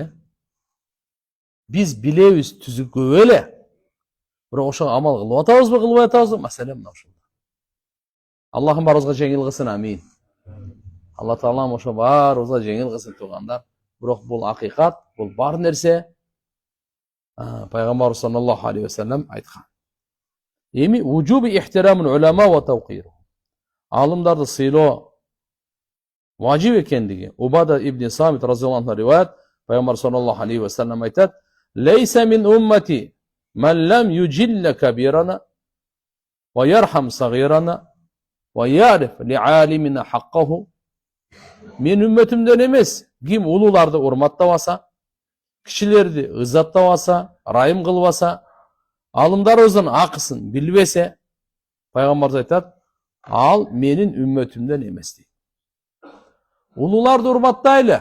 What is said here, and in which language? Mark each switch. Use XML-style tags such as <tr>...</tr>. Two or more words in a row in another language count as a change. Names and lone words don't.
<ky>Биз билебиз түзүккө эле. Бирок ошого амал кылып атабызбы, кылбай атабызбы? Маселе мына ушул. Аллахым барыбызга жеңил кылсын, амин. Алла Таалам ошо барыбызга жеңил кылсын туугандар. Бирок бул акыйкат, бул бар нерсе. Пайгамбар</ky> <ar>صلى الله عليه وسلم</ar> <ky>айткан.</ky> <ar>Эми وجوب احترام العلماء وتوقيره.</ar> <ky>Алымдарды сыйлоо важип экендиги Убада ибн Самит</ky> <ar>رضي الله عنه</ar> <ky>риваят.</ky> <ar>Пайгамбар صلى الله عليه وسلم айтат: "ليس من أمتي من لم يجل كبيرنا ويرحم صغيرنا ويعرف لعالمنا حقه."</ar> <ky>Мен үмметимден эмес, ким улууларды урматтабаса, кишилерди ыззаттабаса, райым кылбаса, алымдарыбыздын акысын билбесе, пайгамбар айтат, ал менин үмметимден эмес дейт. Улууларды урматтайлы.</ky>